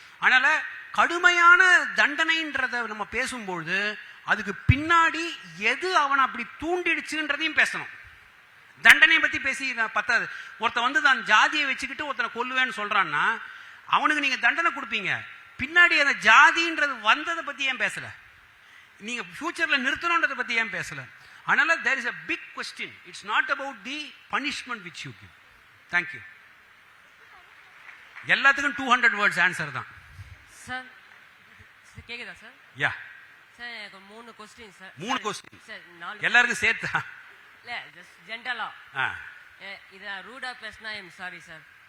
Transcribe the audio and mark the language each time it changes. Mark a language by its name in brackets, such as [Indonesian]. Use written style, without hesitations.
[Tamil] அதனால கடுமையான தண்டனைன்றதை நம்ம பேசும்பொழுது அதுக்கு பின்னாடி எது அவனை அப்படி தூண்டிடுச்சுன்றதையும் பேசணும். தண்டனை பத்தி பேசி பத்தாது. ஒருத்த வந்து தான் ஜாதியை வச்சுக்கிட்டு ஒருத்தனை கொல்லுவேன்னு சொல்றான்னா அவனுக்கு நீங்க தண்டனை கொடுப்பீங்க, பின்னாடி அந்த ஜாதின்றது வந்ததை பத்தி ஏன் பேசல? நீங்க ஃபியூச்சர்ல நிறுத்தணுன்றதை பத்தி ஏன் பேசல? [English] அதனால there is a big question. It's not about the punishment which you give. Thank you. [Tamil] எல்லாத்துக்கும் 200 words ஆன்சர் தான். சார் கேக்குதா சார்? யா சார் எனக்கு 3 क्वेश्चन சார். [English] 3 question [Tamil] சார் 4 எல்லாருக்கும் சேர்த்து இல்ல ஜஸ்ட் ஜென்ரலா. இத ரூடா பேசினா [English] I am sorry [Tamil] சார்.